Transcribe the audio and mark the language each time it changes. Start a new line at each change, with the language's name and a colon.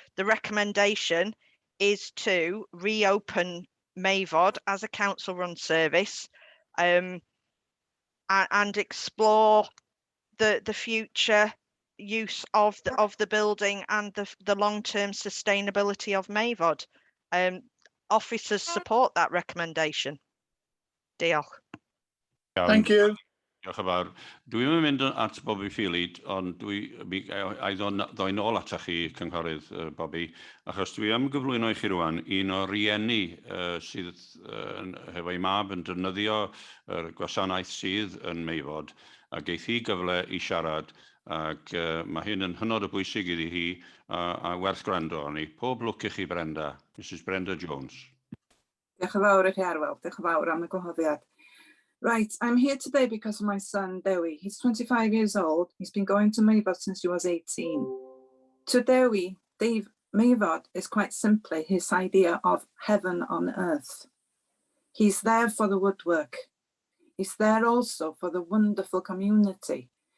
English: The recommendation is to reopen MEIFOD as a council-run service, and explore the future use of the building and the long-term sustainability of MEIFOD. Officers support that recommendation.
Welsh: Diolch.
English: Thank you.
Welsh: Diolch yn fawr. Dwi'n mynd at Bobby Philid, ond a'i ddoi nôl atach chi, cynghorydd Bobby, achos dwi am gyflwyno i chi rwan un o rieni sydd hefo'i mab yn defnyddio gwasanaeth sydd yn MEIFOD, a geith hi gyfle I siarad, ac mae hyn yn hynod o bwysig iddi hi a werth gwrando arni. Pob lwc I chi, Brenda. Mrs Brenda Jones. Diolch yn fawr I chi Arwel, diolch yn fawr am y gwahoddiad.
English: Right, I'm here today because of my son, Dewi. He's 25 years old. He's been going to MEIFOD since he was 18. To Dewi, MEIFOD is quite simply his idea of heaven on earth. He's there for the woodwork. He's there also for the wonderful community.